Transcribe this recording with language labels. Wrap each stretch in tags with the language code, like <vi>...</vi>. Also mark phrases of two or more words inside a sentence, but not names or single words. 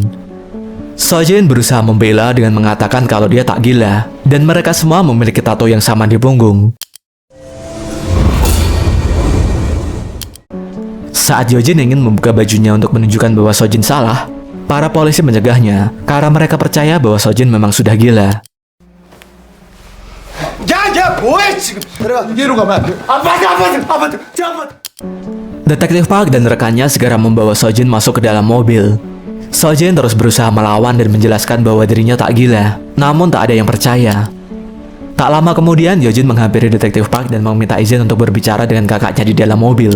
<id>Sojin berusaha membela dengan mengatakan kalau dia tak gila, dan mereka semua memiliki tato yang sama di punggung. Saat Yojin ingin membuka bajunya untuk menunjukkan bahwa Sojin salah, para polisi mencegahnya karena mereka percaya bahwa Sojin memang sudah gila.</id> <ko>야 뭐해 지금? 내가 얘로 가면 안 돼. 아파트.</ko> <id>Detektif Park dan rekannya segera membawa Sojin masuk ke dalam mobil. Sojin terus berusaha melawan dan menjelaskan bahwa dirinya tak gila, namun tak ada yang percaya. Tak lama kemudian, Yojin menghampiri Detektif Park dan meminta izin untuk berbicara dengan kakaknya di dalam mobil.</id>